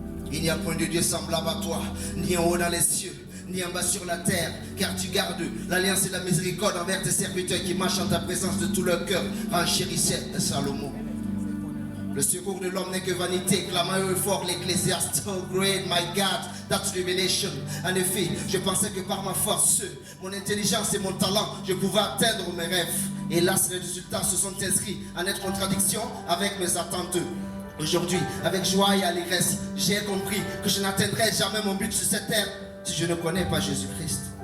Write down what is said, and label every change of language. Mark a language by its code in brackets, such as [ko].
[fr] Il n'y a point de Dieu semblable à toi, ni en haut dans les cieux, ni en bas sur la terre, car tu gardes l'alliance et la miséricorde envers tes serviteurs qui marchent en ta présence de tout leur cœur, renchérissait Salomon. Le secours de l'homme n'est que vanité, clamant fort l'Ecclésiaste. [en] Oh great my God, that's revelation. [fr] En effet, je pensais que par ma force, mon intelligence et mon talent, je pouvais atteindre mes rêves. Hélas, les résultats se sont inscrits en nette contradiction avec mes attentes. Aujourd'hui, avec joie et allégresse, j'ai compris que je n'atteindrai jamais mon but sur cette terre si je ne connais pas Jésus-Christ.